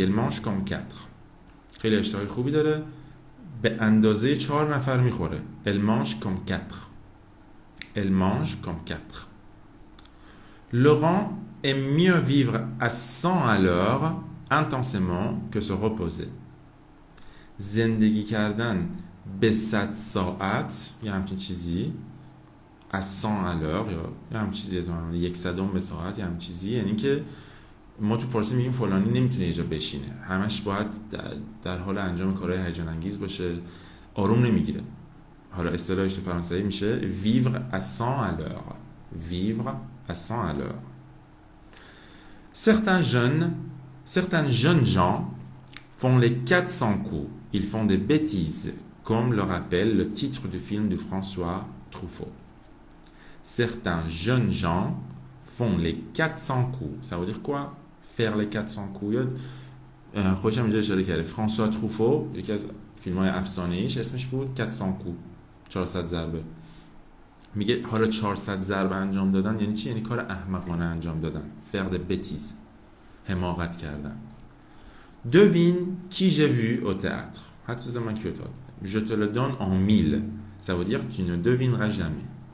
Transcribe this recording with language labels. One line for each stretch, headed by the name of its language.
French: Elle mange comme 4.
Persian: خیلی اشتهای خوبی داره. به اندازه 4 نفر میخوره.
French: Elle mange comme 4. Elle mange comme 4. Laurent aime mieux vivre à 100 à l'heure intensément que se reposer.
Persian: زندگی کردن به 100 ساعت یه همچین چیزی از
French: 100 à l'heure
Persian: یا یه همچین چیزی یک صدم به ساعت یه همچین چیزی، یعنی که ما تو فارسی میگیم فلانی نمیتونه یه جا بشینه، همش باید در حال انجام کارهای هیجان انگیز باشه، آروم نمیگیره. حالا اصطلاحش تو فرانسوی میشه
French: vivre à 100 à l'heure. Vivre à 100 à l'heure. Certains jeunes gens font les 400 coups. Ils font des bêtises, comme le rappelle le titre du film de François Truffaut. Certains jeunes gens font les 400 coups. Ça veut dire quoi? Faire les 400 coups.
Persian: خودشم اینجا اشاره کرده. فرانسوا تروفو یکی از فیلم‌های افسانه‌ایش اسمش بود 400 coups. 400 ضربه. میگه حالا 400 ضربه انجام دادن یعنی چی؟ یعنی کار احمقانه انجام دادن.
French: Faire des bêtises.
Persian: حماقت کردن.
French: Devine qui j'ai vu au théâtre. Je te le donne en 1000. Ça veut dire tu ne devineras jamais.